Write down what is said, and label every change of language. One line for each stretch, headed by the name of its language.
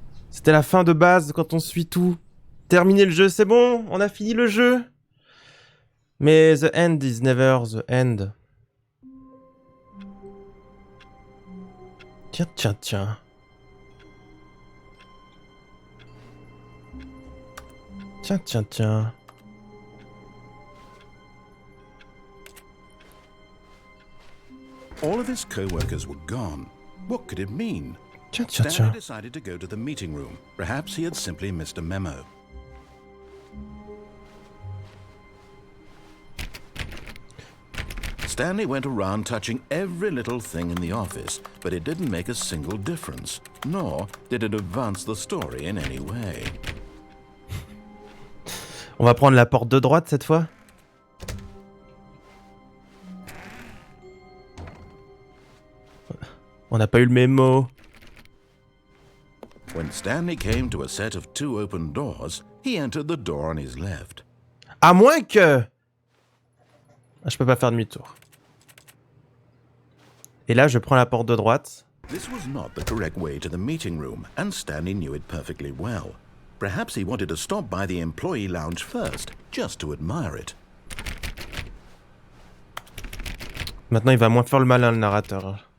French: C'était la fin de base quand on suit tout. Terminer le jeu, c'est bon, on a fini le jeu.
English: Mais the end is never the end.
French: Tiens, tiens, tiens. Tiens, tiens, tiens.
English: All of his co-workers were gone. What could it mean?
French: Tiens, tiens,
English: Stanley
French: tiens.
English: decided to go to the meeting room. Perhaps he had simply missed a memo. Stanley went around touching every little thing in the office, but it didn't make a single difference, nor did it advance the story in any way.
French: On va prendre la porte de droite cette fois. On n'a pas eu le mémo.
English: When Stanley came to a set of 2 open doors, he entered the door on his left.
French: À moins que... Ah, je peux pas faire demi-tour. Et là, je prends la porte de droite.
English: This was not the correct way to the meeting room, and Stanley knew it perfectly well. Perhaps he wanted to stop by the employee lounge first, just to admire it.
French: Maintenant, il va moins faire le malin, le narrateur.